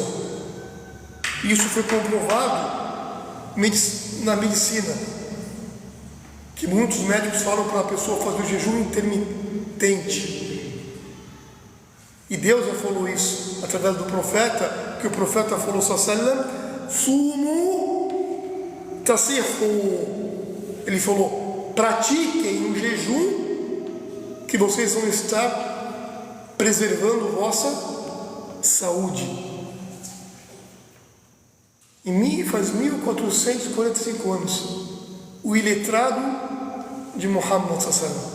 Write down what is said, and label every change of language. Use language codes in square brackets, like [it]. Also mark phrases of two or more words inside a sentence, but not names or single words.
[pt] Isso foi comprovado na medicina, que muitos médicos falam para a pessoa fazer o jejum intermitente. E Deus já falou isso através do profeta, que o profeta falou sallallahu [ar] صوموا تصحوا. [pt] Ele falou: pratiquem um jejum, que vocês vão estar preservando vossa saúde. Faz 1445 anos, o iletrado de Muhammad sallallahu.